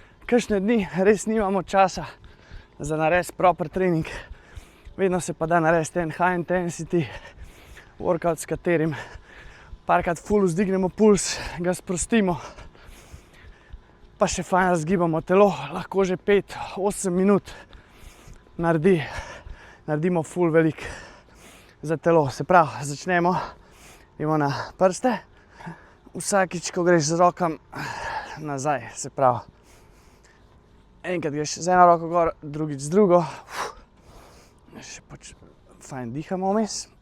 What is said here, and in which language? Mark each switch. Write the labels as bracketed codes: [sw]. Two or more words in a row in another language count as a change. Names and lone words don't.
[sl] kakšne dni res nimamo časa za narediti proper trening. Vedno se pa da narediti en [en] high intensity workout, [sl] s katerim parkrat full vzdignemo puls, ga sprostimo, pa še fajn razgibamo telo, lahko že 5-8 minut naredimo full velik za telo. Se pravi, začnemo, idemo na prste, vsakič, ko greš z rokam nazaj, se pravi, enkrat greš z eno roko gor, drugič z drugo, še fajn dihamo vmes.